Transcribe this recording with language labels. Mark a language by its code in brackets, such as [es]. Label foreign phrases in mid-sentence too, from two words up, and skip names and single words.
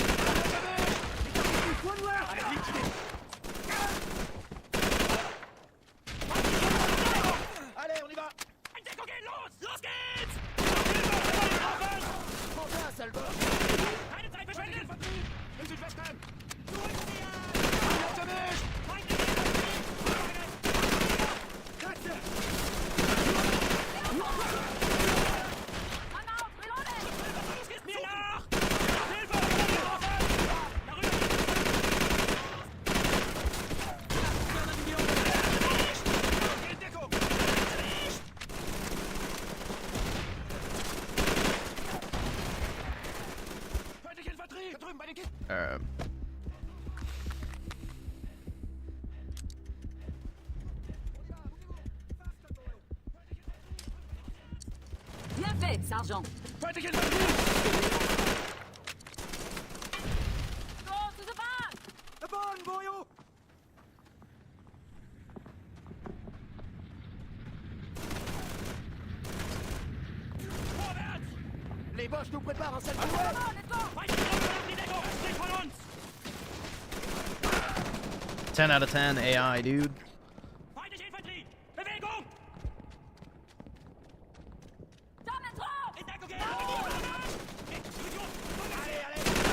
[en] One left! [fr] Allez, on y va! [de] Deckung, geh los! Los geht's! Vorwärts, Selber! Keine Zeit verschwenden! Im Südwesten! Zurückziehen! Hinter mich! [en] That's it! [de] Mir nach! Hilfe! In Deckung! Feindliche Infanterie! Da drüben bei den Kisten! [fr] Bien fait, sergent. [de] Feindliche Infanterie! [en] Go to the back! The barn, boyo! [de] Vorwärts! [fr] Les Boches nous préparent en salle de [de] Feindliche Infanterie! Die Deckung! Östlich von uns! [en] 10 out of 10 AI, dude. [de] Feindliche Infanterie! Bewegung! In Deckung gehen! [fr] Allez, allez!